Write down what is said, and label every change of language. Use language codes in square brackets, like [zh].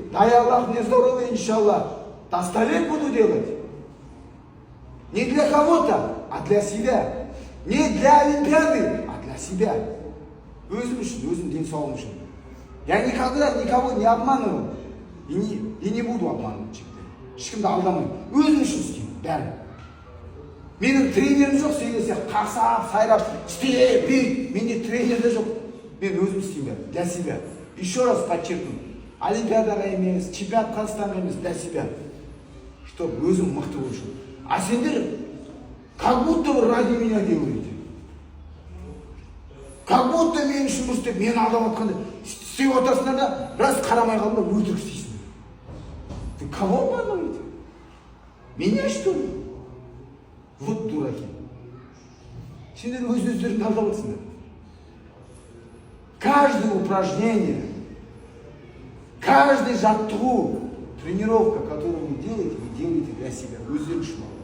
[ru] Дай Аллах мне здоровья, иншаллах. До 100 лет буду делать. Не для кого-то, а для себя. Не для Олимпиады, а для себя. [kk] Өзім үшін, өзім денсаулығым үшін. [ru] Я никогда никого не обманываю. И не буду обманывать. [kk] Ешкімді алдамаймын. Өзім үшін істеймін, бәрін. Менің тренерім жоқ, сен сияқты қақсап, сайрап, істе, бейт. Менде тренер де жоқ. Мен өзім істеймін, [ru] для себя. Еще раз подчеркну. [kk] Олимпиадаға емес, чемпионат Қазақстанға емес, [ru] для себя. Чтобы [kk] өзім мықты болу үшін. [ru] А [kk] сендер, [ru] как будто вы ради меня делаете. Как будто [kk] мен үшін бұл істеп, мені алдап отқанда, істеп отырсыңдар да, раз қарамай қалдың да өтірік істейсің. [ru] Ты кого обманываете? Меня что ли? Вот дураки. [kk] Сендер өз-өздеріңді алдап отырсыңдар. [ru] Каждое упражнение, каждый жаттығу, тренировка, которую вы делаете для себя, [kk] өздерің үшін.